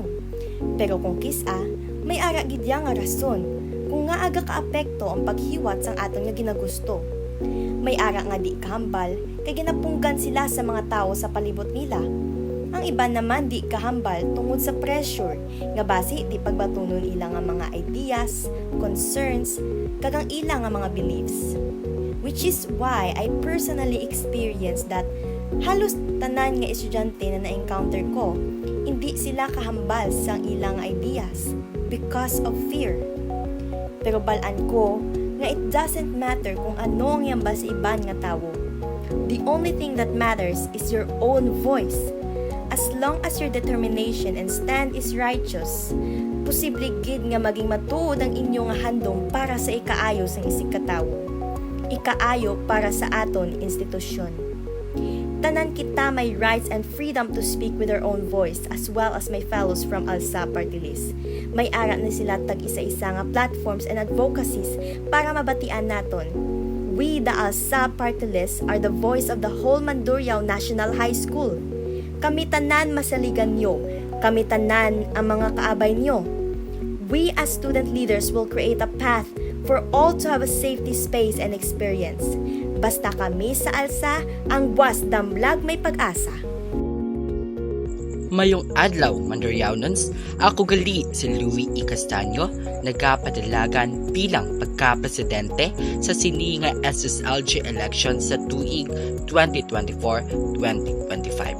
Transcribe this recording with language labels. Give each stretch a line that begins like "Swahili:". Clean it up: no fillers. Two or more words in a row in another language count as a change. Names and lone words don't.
Hiligaynon: Pero kung kisa, may ara gid nga rason kung nga aga kaapekto ang paghiwat sang aton nga ginagusto. May ara nga di kahambal kay ginapunggan sila sa mga tao sa palibot nila. Ang iba naman di kahambal tungod sa pressure nga base di pagbatunon ila nga mga
English: ideas, concerns,
Hiligaynon: kag ang ila nga mga beliefs.
English: Which is why I personally experienced that
Hiligaynon: halos tanan nga estudyante na na-encounter ko, hindi sila kahambal sang ilang
English: ideas because of fear.
Hiligaynon: Pero balaan ko nga
English: it doesn't matter
Hiligaynon: kung ano ang yamba sa iban nga tawo.
English: The only thing that matters is your own voice. As long as your determination and stand is righteous,
Hiligaynon: posible gid nga maging matuod ang inyo nga handom para sa ikaayo sang isig katawo. Ikaayo para sa aton institusyon. Tanan kita may
English: rights and freedom to speak with our own voice as well as my fellows from ALSA Party List.
Hiligaynon: May ara na sila tag isa-isa nga
English: platforms and advocacies
Hiligaynon: para mabatian naton.
English: We, the ALSA Party List, are the voice of the whole Mandurriao National High School.
Hiligaynon: Kami tanan masaligan nyo. Kami tanan ang mga kaabay nyo.
English: We as student leaders will create a path for all to have a safety space and experience.
Hiligaynon: Basta kami sa ALSA, ang buwas damlag may pag-asa. Mayong adlaw, Manduryawnons, ako gali si Louie E. Castaño, nagapadalagan bilang pagka-presidente sa sini nga SSLG election sa tuig 2024-2025.